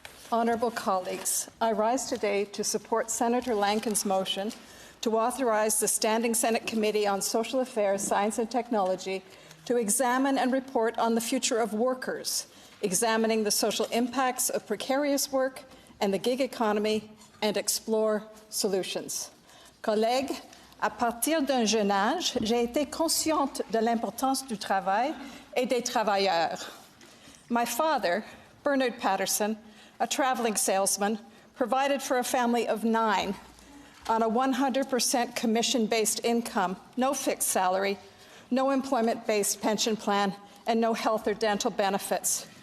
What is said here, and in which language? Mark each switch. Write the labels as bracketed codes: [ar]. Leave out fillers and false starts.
[en] Honourable colleagues, I rise today to support Senator Lankin's motion to authorize the Standing Senate Committee on Social Affairs, Science and Technology to examine and report on the future of workers, examining the social impacts of precarious work and the gig economy, and explore solutions. [fr] Collègues, à partir d'un jeune âge, j'ai été consciente de l'importance du travail et des travailleurs. [en] My father, Bernard Patterson, a traveling salesman, provided for a family of 9 on a 100% commission-based income, no fixed salary, no employment-based pension plan, and no health or dental benefits.